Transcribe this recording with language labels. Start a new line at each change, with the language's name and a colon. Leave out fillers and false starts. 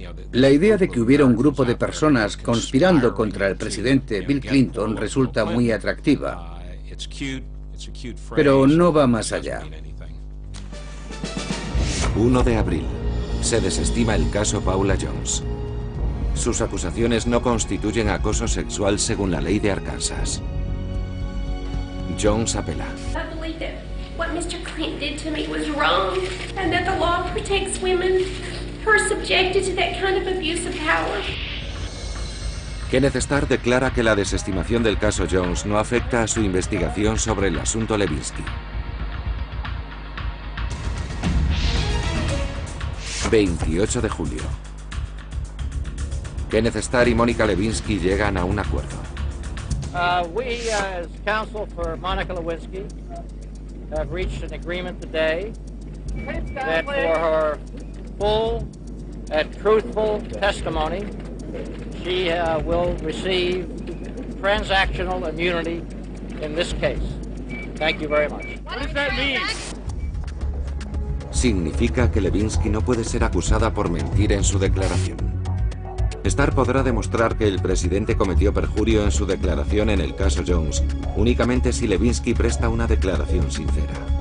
Spanish: La idea de que hubiera un grupo de personas conspirando contra el presidente Bill Clinton resulta muy atractiva, pero no va más allá. 1 de abril. Se desestima el caso Paula Jones. Sus acusaciones no constituyen acoso sexual según la ley de Arkansas. Jones apela.
English: What Mr. Clinton did to me was wrong, and that the law protects women who are subjected to that kind of abuse of power.
Spanish: Kenneth Starr declara que la desestimación del caso Jones no afecta a su investigación sobre el asunto Lewinsky. 28 de julio. Kenneth Starr y Mónica Lewinsky llegan a un acuerdo.
English: We, as counsel for Monica Lewinsky, have reached an agreement today that for her full and truthful testimony, she will receive transactional immunity in this case. Thank you very much. What does that mean?
Spanish: Significa que Lewinsky no puede ser acusada por mentir en su declaración. Starr podrá demostrar que el presidente cometió perjurio en su declaración en el caso Jones únicamente si Lewinsky presta una declaración sincera.